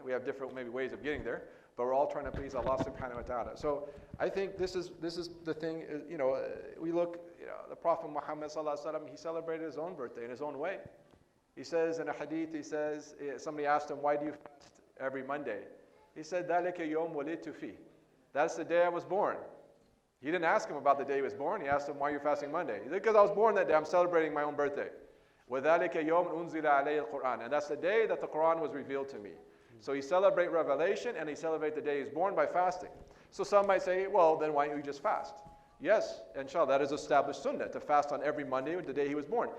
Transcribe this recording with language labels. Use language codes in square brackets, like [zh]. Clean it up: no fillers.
[en] We have different maybe ways of getting there, but we're all trying to please Allah [ar] subhanahu wa ta'ala. [en] So I think this is the thing, we look, the Prophet Muhammad [ar] sallallahu alaihi wasallam, [en] he celebrated his own birthday in his own way. He says in a hadith, somebody asked him, why do you fast every Monday? [ar] He said, ذَلِكَ يَوْمْ وَلِدْتُ فِيهِ. [en] That's the day I was born. He didn't ask him about the day he was born. He asked him, why are you fasting Monday? He said, because I was born that day. I'm celebrating my own birthday. [ar] وَذَلِكَ يَوْمٌ أُنزِلَ عَلَيَّ الْقُرْآنِ. [en] And that's the day that the Quran was revealed to me. So he celebrates revelation, and he celebrates the day he's born by fasting. So some might say, well, then why don't you just fast? Yes, inshallah, that is established sunnah, to fast on every Monday, the day he was born.